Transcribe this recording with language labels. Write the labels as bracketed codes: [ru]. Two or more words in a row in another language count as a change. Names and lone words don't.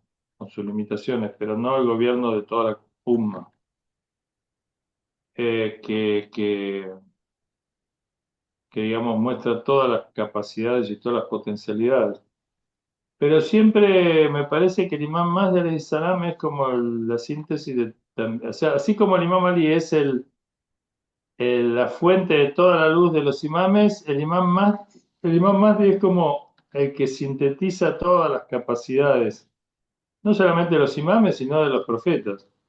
[es] Con sus limitaciones, pero no el gobierno de toda la umma, eh, que, que, que, digamos, muestra todas las capacidades y todas las potencialidades. Pero siempre me parece que el imam Mahdi [ar] عليه السلام [es] es como la síntesis o sea, así como el imam Ali es la fuente de toda la luz de los imames, el imam Mahdi es como el que sintetiza todas las capacidades, no solamente de los imames, sino de los profetas.